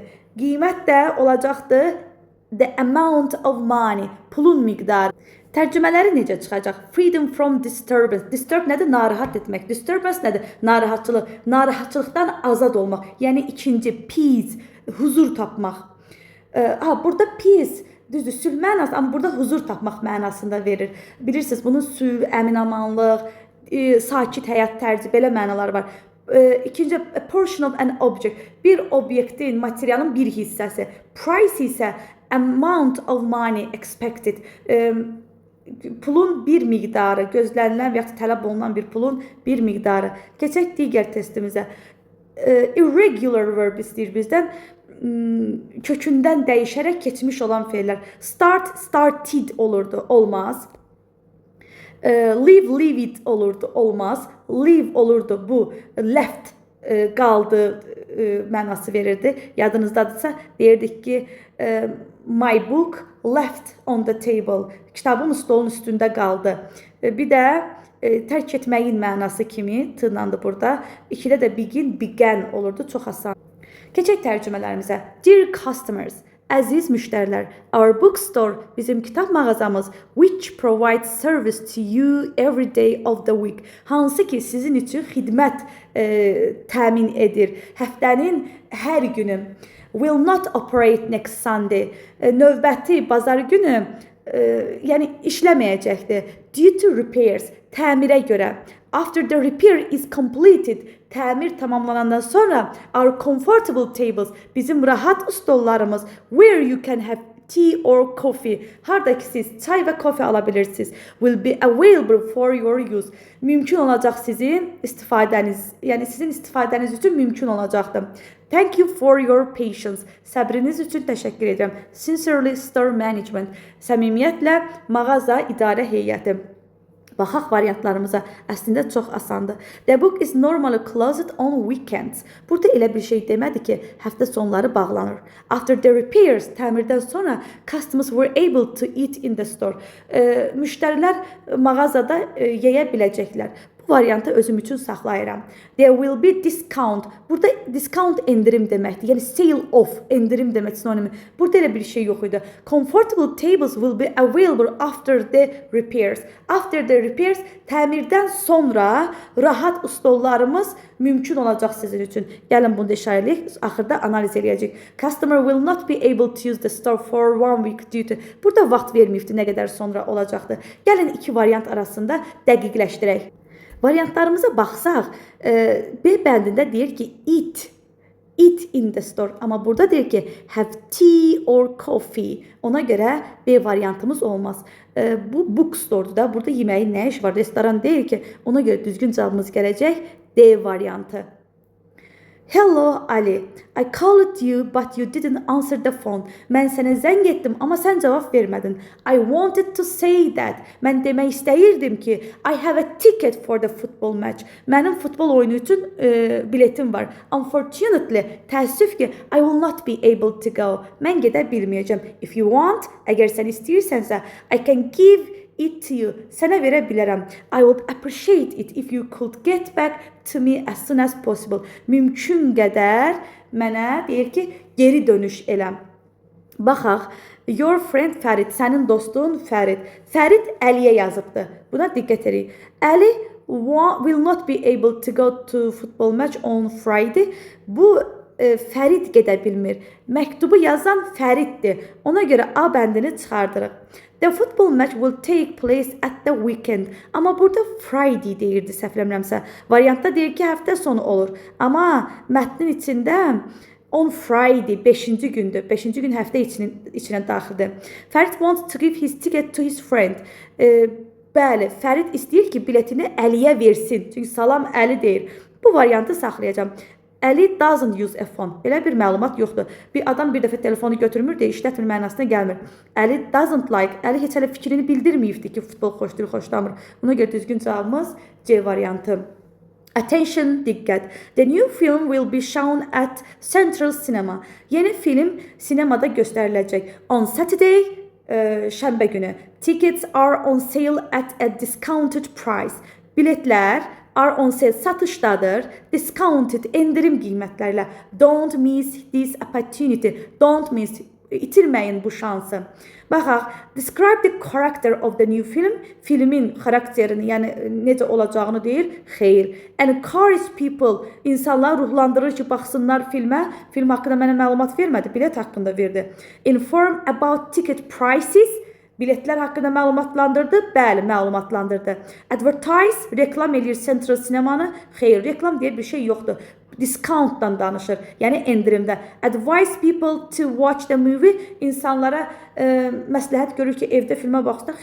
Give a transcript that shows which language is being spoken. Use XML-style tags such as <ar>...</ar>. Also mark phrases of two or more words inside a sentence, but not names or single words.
<az>Qiymət də olacaqdır</az> <en>the amount of money,</en> <az>pulun miqdarı. Tərcümələri necə çıxacaq?</az> <en>Freedom from disturbance.</en> <az>Disturb nədir? Narahat etmək. Disturbance nədir? Narahatçılıq. Narahatçılıqdan azad olmaq. Yəni ikinci peace, huzur tapmaq. Burada peace, düzdür, sülh mənası, amma burada huzur tapmaq mənasında verir. Bilirsiniz, bunun sülh, əminamanlıq, sakit həyat tərzi, belə mənalar var. İkinci,</az> <en>a portion of an object.</en> <az>Bir obyektin, materialın bir hissəsi.</az> <en>Price isə amount of money expected.</en> <az>Pulun bir miqdarı, gözlənilən və ya tələb olunan bir pulun bir miqdarı. Keçək digər testimizə.</az> <en>Irregular verb</en> <az>istəyir bizdən. Kökündən dəyişərək keçmiş olan fe'lər.</az> <en>Start, started</en> <az>olurdu, olmaz.</az> <en>Leave, leave it</en> <az>olurdu, olmaz. Leave olurdu, bu left qaldı mənası verirdi. Yadınızdadırsa deyirdik ki</az> <en>my book left on the table.</en> <az>Kitabım stolun üstündə qaldı. Bir də tərk etməyin mənası kimi tırnandı burada. İkidə də</az> <en>begin, began</en> <az>olurdu. Çox asan. Keçək tərcümələrimizə.</az> <en>Dear customers,</en> <az>əziz müştərilər,</az> <en>our bookstore,</en> <az>bizim kitab mağazamız,</az> <en>which provides service to you every day of the week,</en> <az>hansı ki sizin üçün xidmət təmin edir həftənin hər günü,</az> <en>will not operate next Sunday,</en> <az>növbəti bazar günü yəni işləməyəcəkdir,</az> <en>due to repairs,</en> <az>təmirə görə.</az> <en>After the repair is completed,</en> <az>təmir tamamlanandan sonra</az> <en>our comfortable tables,</en> <az>bizim rahat stollarımız,</az> <en>where you can have tea or coffee,</en> <az>harda ki siz çay və kofe ala bilirsiniz,</az> <en>will be available for your use.</en> <az>Mümkün olacaq sizin istifadəniz, yəni sizin istifadəniz üçün mümkün olacaqdır.</az> <en>Thank you for your patience.</en> <az>Səbriniz üçün təşəkkür edirəm.</az> <en>Sincerely store management.</en> <az>Səmimiyyətlə mağaza idarə heyəti. Baxaq variantlarımıza. Əslində çox asandır.</az> <en>The book is normally closed on weekends.</en> <az>Burada elə bir şey demədi ki, həftə sonları bağlanır.</az> <en>After the repairs,</en> <az>təmirdən sonra</az> <en>customers were able to eat in the store.</en> <az>Müştərilər mağazada yeyə biləcəklər. Bu variantı özüm üçün saxlayıram.</az> <en>There will be discount.</en> <az>Burada discount endirim deməkdir. Yəni</az> <en>sale off</en> <az>endirim demək sinonimi. Burada elə bir şey yox idi.</az> <en>Comfortable tables will be available after the repairs. After the repairs,</en> <az>təmirdən sonra rahat stollarımız mümkün olacaq sizin üçün. Gəlin bunu da işarələyək, axırda analiz edəcəyik.</az> <en>Customer will not be able to use the store for 1 week due to.</en> <az>Burada vaxt verməyibdi, nə qədər sonra olacaqdı. Gəlin iki variant arasında dəqiqləşdirək. Variantlarımıza baxsaq, B bəndində deyir ki,</az> <en>eat in the store.</en> <az>Amma burada deyir ki,</az> <en>have tea or coffee.</en> <az>Ona görə B variantımız olmaz. Bu bookstore'dur da. Burada yeməyin nə iş var? Restoran deyil ki, ona görə düzgün cavabımız gələcək D variantı.</az> <en>Hello Ali, I called you but you didn't answer the phone.</en> <az>Mən sənə zəng etdim amma sən cavab vermədin.</az> <en>I wanted to say that.</en> <az>Mən demək istəyirdim ki,</az> <en>I have a ticket for the football match.</en> <az>Mənim futbol oyunu üçün biletim var. Unfortunately, təəssüf ki,</az> <en>I will not be able to go.</en> <az>Mən gedə bilməyəcəm.</az> <en>If you want,</en> <az>əgər sən istəyirsənsə,</az> <en>I can give it to you.</en> <az>Sənə verə bilərəm.</az> <en>I would appreciate it if you could get back to me as soon as possible.</en> <az>Mümkün qədər mənə deyir ki, geri dönüş eləm. Baxaq.</az> <en>Your friend</en> <az>Fərid, sənin dostun Fərid. Fərid Əliyə yazıbdı. Buna diqqət edin.</az> <en>Əli will not be able to go to football match on Friday.</en> <az>Bu Fərid gedə bilmir. Məktubu yazan Fəriddir. Ona görə A bəndini çıxardırıq.</az> <en>The football match will take place at the weekend.</en> <az>Amma burada Friday deyirdi, səhvləmirəmsə. Variantda deyir ki, həftə sonu olur. Amma mətnin içində</az> <en>on Friday,</en> <az>5-ci gündür. 5-ci gün həftə içinə daxildir.</az> <en>Fərid wants to give his ticket to his friend.</en> <az>Bəli, Fərid istəyir ki, biletini Əliyə versin. Çünki salam Əli deyir. Bu variantı saxlayacağım.</az> <en>Əli doesn't use a phone.</en> <az>Belə bir məlumat yoxdur. Bir adam bir dəfə telefonu götürmür deyə işlətmir mənasına gəlmir.</az> <en>Əli doesn't like.</en> <az>Əli heç hələ fikrini bildirməyibdi ki, futbol xoşdur, xoşlamır. Buna görə düzgün cavabımız C variantı. Attention, diqqət.</az> <en>The new film will be shown at Central Cinema.</en> <az>Yeni film sinemada göstəriləcək.</az> <en>On Saturday,</en> <az>şənbə günü.</az> <en>Tickets are on sale at a discounted price. Biletlər are on sale,</en> <az>satışdadır. Discounted, endirim qiymətlərlə.</az> <en>Don't miss this opportunity. Don't miss,</en> <az>itirməyin bu şansı. Baxaq,</az> <en>describe the character of the new film.</en> <az>Filmin xarakterini, yəni necə olacağını deyir. Xeyr.</az> <en>Encourage people,</en> <az>insanlar ruhlandırır ki, baxsınlar filmə. Film haqqında mənə məlumat vermədi, bilet haqqında verdi.</az> <en>Inform about ticket prices.</en> <az>Biletlər haqqında məlumatlandırdı? Bəli, məlumatlandırdı. Advertise, reklam eləyir Central Sinemanı? Xeyr, reklam deyə bir şey yoxdur. Discountdan danışır, yəni endirimdə.</az> <en>Advise people to watch the movie,</en> <az>insanlara məsləhət görür ki, evdə filmə baxsınlar.</az>